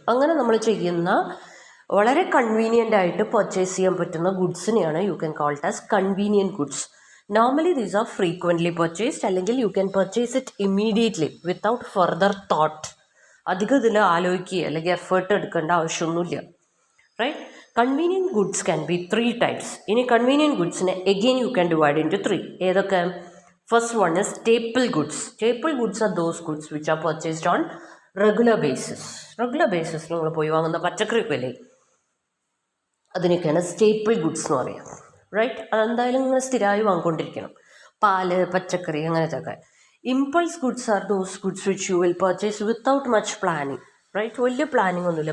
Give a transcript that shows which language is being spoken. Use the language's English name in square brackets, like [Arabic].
[Malayalam] അങ്ങനെ നമ്മൾ ചെയ്യുന്ന വളരെ കൺവീനിയൻ്റ് ആയിട്ട് പർച്ചേസ് ചെയ്യാൻ പറ്റുന്ന ഗുഡ്സിനെയാണ് [English] You can call it as convenient goods. Normally these are frequently purchased, അല്ലെങ്കിൽ you can purchase it immediately without further thought. [Malayalam] അധികം ഇതിൽ ആലോചിക്കുക അല്ലെങ്കിൽ എഫേർട്ട് എടുക്കേണ്ട ആവശ്യമൊന്നുമില്ല, right? [English] Convenient goods can be three types. In a convenient goods, again you can divide into three. [Malayalam] ഏതൊക്കെ? [English] First one is staple goods. Staple goods are those goods which are purchased on regular basis. [Malayalam] Regular basis നിങ്ങൾ പോയി വാങ്ങുന്ന പച്ചക്കറിയൊക്കെ അല്ലേ, അതിനൊക്കെയാണ് staple goods എന്ന് പറയുക, right? അതെന്തായാലും നിങ്ങൾ സ്ഥിരമായി വാങ്ങിക്കൊണ്ടിരിക്കണം. പാല്, പച്ചക്കറി, അങ്ങനത്തെ. [English] Impulse goods are those goods which you will purchase without much planning, right? [Malayalam] വലിയ പ്ലാനിങ് ഒന്നുമില്ല.